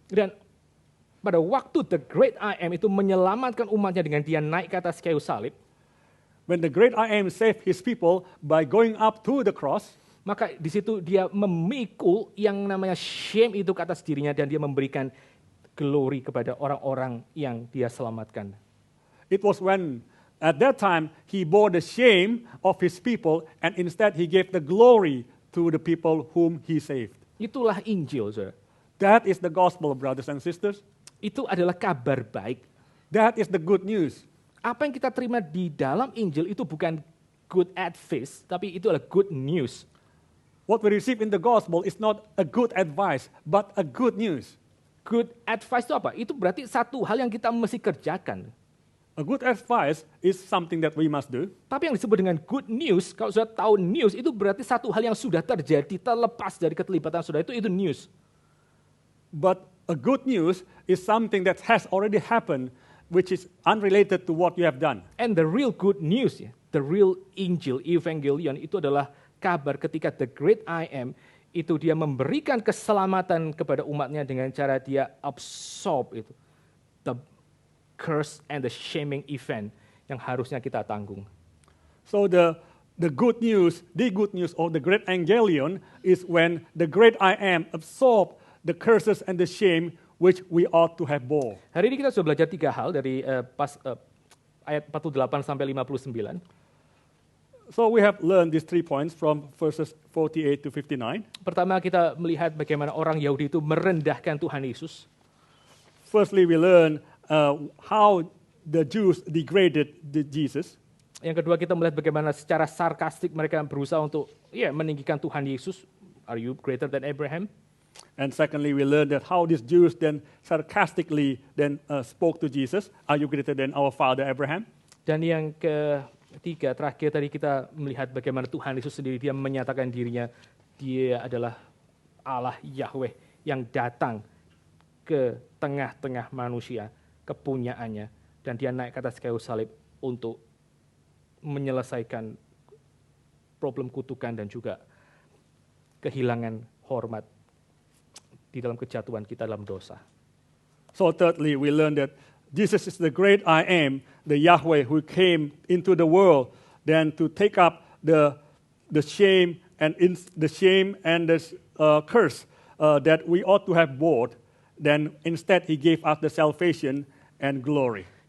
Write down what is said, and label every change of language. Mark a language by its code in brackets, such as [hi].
[id] Dan pada waktu the great I am itu menyelamatkan umatnya dengan dia naik ke atas kayu salib, [en] when the great I am saved his people by going up to the cross, [id] maka di situ dia memikul yang namanya shame itu ke atas dirinya dan dia memberikan glory kepada orang-orang yang dia selamatkan. [en] It was when at that time he bore the shame of his people and instead he gave the glory to the people whom he saved. [id] Itulah Injil, saudara. [en] That is the gospel, brothers and sisters. [id] Itu adalah kabar baik. [en] That is the good news. [id] Apa yang kita terima di dalam Injil itu bukan [en] good advice, [id] tapi itu adalah [en] good news. What we receive in the gospel is not a good advice, but a good news. Good advice [id] itu apa? Itu berarti satu hal yang kita mesti kerjakan. [en] A good advice is something that we must do. [id] Tapi yang disebut dengan good news, kalau sudah tahu news, itu berarti satu hal yang sudah terjadi, terlepas dari keterlibatan saudara, itu news. [en] But a good news is something that has already happened, which is unrelated to what you have done. And the real good news, the real [id] Injil, Evangelion, itu adalah kabar ketika the great I am, itu dia memberikan keselamatan kepada umatnya dengan cara dia absorb itu. [en] The curse and the shaming event [id] yang harusnya kita tanggung. [en] So the good news or the great Evangelion is when the great I am absorbed the curses and the shame which we ought to have bore. [id] Hari ini kita sudah belajar 3 hal dari ayat 48 sampai 59. [en] So we have learned these 3 points from verses 48 to 59. [id] Pertama kita melihat bagaimana orang Yahudi itu merendahkan Tuhan Yesus. [en] Firstly, we learn how the Jews degraded Jesus. [id] Yang kedua kita melihat bagaimana secara sarkastik mereka berusaha untuk meninggikan Tuhan Yesus. [en] Are you greater than Abraham? And secondly, we learned that how these Jews then sarcastically then spoke to Jesus. Are you greater than our father Abraham? [id] Dan yang ketiga, terakhir tadi kita melihat bagaimana Tuhan Yesus sendiri dia menyatakan dirinya dia adalah Allah Yahweh yang datang ke tengah-tengah manusia, kepunyaannya, dan dia naik ke atas kayu salib untuk menyelesaikan problem kutukan dan juga kehilangan hormat di dalam kejatuhan kita dalam dosa. [en] So thirdly, we learn that Jesus is the great I am, the Yahweh who came into the world then to take up the shame and the curse that we ought to have bore. Then instead he gave us the salvation and glory.